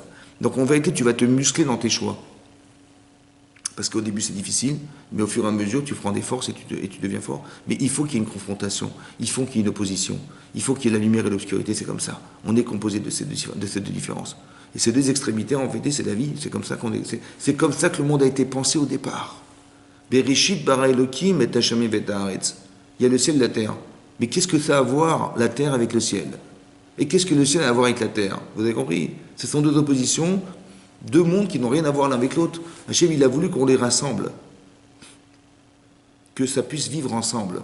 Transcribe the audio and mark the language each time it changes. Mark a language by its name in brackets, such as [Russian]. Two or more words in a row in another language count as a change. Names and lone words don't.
[French] Donc, en vérité, tu vas te muscler dans tes choix. Parce qu'au début, c'est difficile, mais au fur et à mesure, tu prends des forces et tu deviens fort. Mais il faut qu'il y ait une confrontation. Il faut qu'il y ait une opposition. Il faut qu'il y ait la lumière et l'obscurité. C'est comme ça. On est composé de ces deux différences. Et ces deux extrémités, en vérité, c'est la vie. C'est comme ça qu'on est. C'est comme ça que le monde a été pensé au départ. [Hebrew] בראשית ברא אלוקים את השם את הארץ. [French] Il y a le ciel et la terre. Mais qu'est-ce que ça a à voir, la terre, avec le ciel? Et qu'est-ce que le ciel a à voir avec la terre? Vous avez compris? Ce sont deux oppositions, deux mondes qui n'ont rien à voir l'un avec l'autre. Hachem, il a voulu qu'on les rassemble. Que ça puisse vivre ensemble.